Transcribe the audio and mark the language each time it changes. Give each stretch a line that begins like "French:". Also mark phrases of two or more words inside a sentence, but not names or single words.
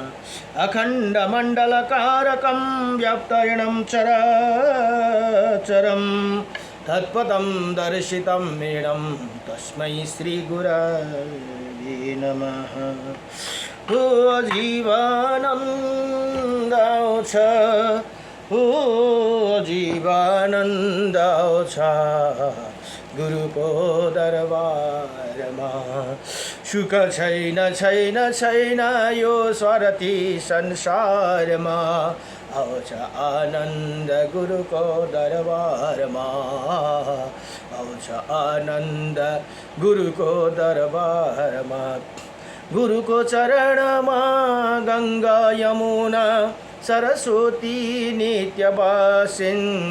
Sanskrit: अखण्डमण्डलकारकं व्याप्तयनं चराचरं तत्पदं दर्शितं मेणं तस्मै श्री गुरवे नमः।
Nepali: ओ जीवानन्द ओ जीवानन्द गुरुको दरबारमा सुख छैन छैन छैन यो स्वार्थी संसारमा आउँछ आनन्द गुरुको दरबारमा आउँछ आनन्द गुरुको दरबारमा गुरुको चरणमा गङ्गा यमुना सरस्वती नित्य बसिन्